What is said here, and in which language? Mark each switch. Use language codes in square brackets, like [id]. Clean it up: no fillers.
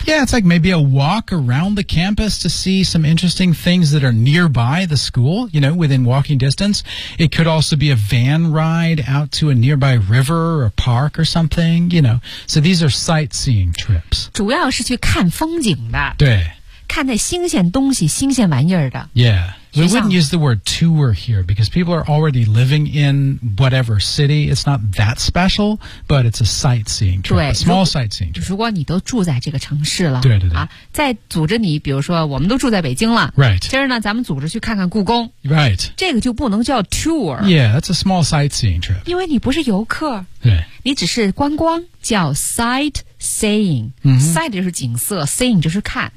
[en] Yeah, it's like maybe a walk around the campus to see some interesting things that are nearby the school, you know, within walking distance. It could also be a van ride out to a nearby river or park or something, you know. So these are sightseeing trips. [zh] 主要是去看风景的。对。看那新鲜东西新鲜玩意儿的 [en] Yeah We wouldn't use the word tour here Because people are already living in whatever city It's not that special But it's a sightseeing trip [zh] 对 [en] A small sightseeing trip [zh] 如果你都住在这个城市了对对对、再组织你比如说我们都住在北京了 [en] Right [zh] 今儿呢咱们组织去看看故宫 [en] Right [zh] 这个就不能叫 tour [en] Yeah, that's a small sightseeing trip [zh] 因为你不是游客对你只是观光叫 sightseeing、Sight 就是景色 Seeing 就是看